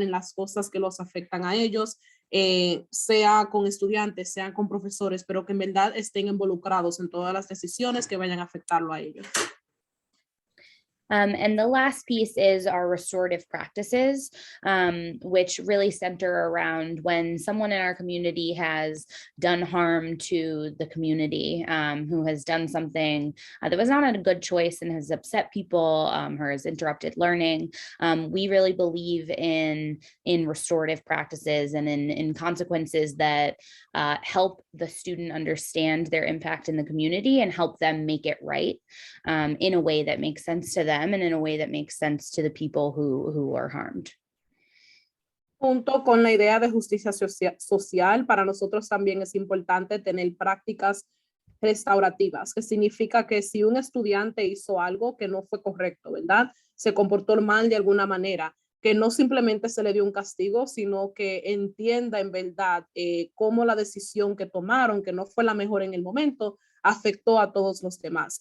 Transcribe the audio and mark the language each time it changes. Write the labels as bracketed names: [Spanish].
[Spanish] En las cosas que los afectan a ellos, sea con estudiantes, sean con profesores, pero que en verdad estén involucrados en todas las decisiones que vayan a afectarlo a ellos. [English] And the last piece is our restorative practices, which really center around when someone in our community has done harm to the community, who has done something that was not a good choice and has upset people or has interrupted learning. We really believe in restorative practices and in consequences that help the student understand their impact in the community and help them make it right in a way that makes sense to them and in a way that makes sense to the people who were harmed. [Spanish] Junto con la idea de justicia social, para nosotros también es importante tener prácticas restaurativas, que significa que si un estudiante hizo algo que no fue correcto, ¿verdad? Se comportó mal de alguna manera, que no simplemente se le dio un castigo, sino que entienda en verdad cómo la decisión que tomaron, que no fue la mejor en el momento, afectó a todos los demás.